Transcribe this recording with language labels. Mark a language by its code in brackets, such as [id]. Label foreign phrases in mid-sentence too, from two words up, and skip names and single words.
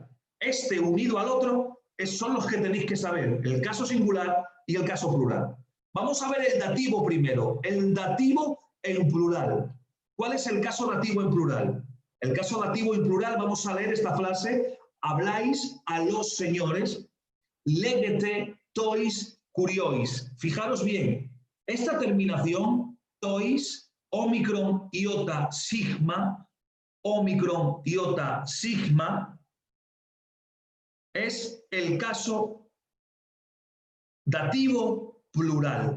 [es] Este unido al otro son los que tenéis que saber, el caso singular y el caso plural. Vamos a ver el dativo primero, el dativo en plural. ¿Cuál es el caso dativo en plural? El caso dativo en plural, vamos a leer esta frase: habláis a los señores, [el] λέγετε τοῖς κυρίοις. [es] Fijaros bien, esta terminación, tois, omicron, iota, sigma, es el caso dativo plural.